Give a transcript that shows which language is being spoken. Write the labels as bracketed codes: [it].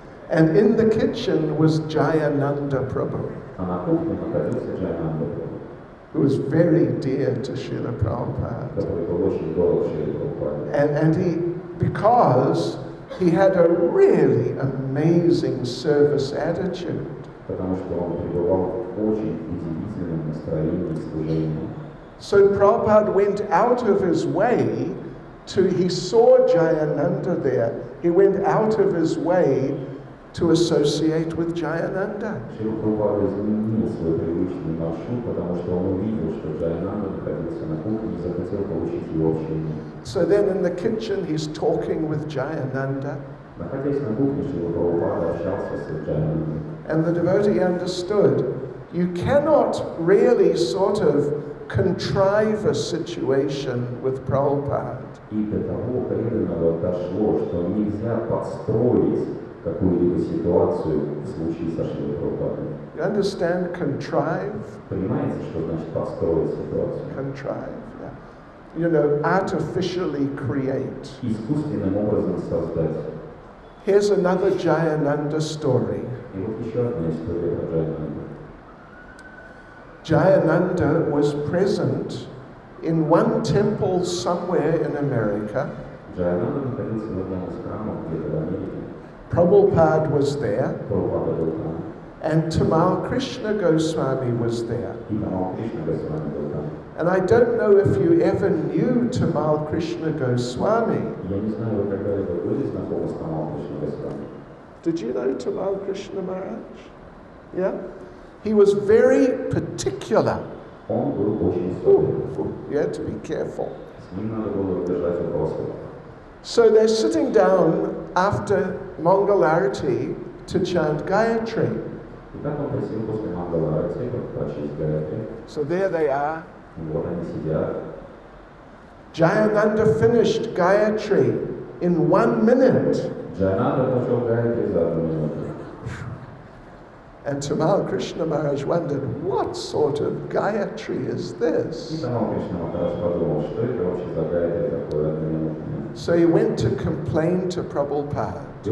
[en] And in the kitchen was Jayananda Prabhu, [ru] А на кухне находился Джайананда Прабху, [en] who was very dear to Srila Prabhupada. [ru] который был очень дорог Шриле Прабхупаде. [en] And because he had a really amazing service attitude. [ru] Потому что он пребывал в очень удивительном настроении служения. [en] So Prabhupada went out of his way he saw Jayananda there. He went out of his way to associate with Jayananda. [ru] Шрила Прабхупада изменил свой привычный маршрут, потому что он увидел, что Джайананда находился на кухне и захотел получить его общение. [en] So then in the kitchen he's talking with Jayananda. [ru] Находясь на кухне, Шрила Прабхупада общался с Джайанандой. [en] And the devotee understood, you cannot really sort of contrive a situation with Prabhupada. [ru] И до того преданного дошло, что нельзя подстроить какую-либо ситуацию в случае со Шрилой Прабхупадой. [en] You understand contrive? [ru] Понимаете, что значит подстроить ситуацию? [en] Contrive, yeah. You know, artificially create. [ru] Искусственным образом создать. [en] Here's another Jayananda story. [ru] И вот еще одна история про Джайананду. [en] Jayananda was present in one temple somewhere in America. [ru] Джайананда находился в одном из храмов где-то в Америке. [en] Prabhupada was there, [ru] Прабхупада был там. [en] and Tamal Krishna Goswami was there. [ru] И Тамал Кришна Госвами был там. [en] And I don't know if you ever knew Tamal Krishna Goswami. [ru] Я не знаю, вы когда-либо были знакомы с Тамал Кришна Госвами? [en] Did you know Tamal Krishna Maharaj? Yeah? He was very particular. [ru] Он был очень особенный. [en] You had to be careful. [ru] С ним надо было держать вопрос. [en] So they're sitting down after Mangalarati to chant Gayatri. [ru] И так он просил после Мангаларати прочесть Гаятри. [en] So there they are. [ru] И вот они сидят. [en] Jayananda finished Gayatri in 1 minute. [ru] Джайананда прочел Гаятри за 1 минуту. [en] And Tamal Krishna Maharaj wondered, what sort of Gayatri is this? So he went to complain to Prabhupada.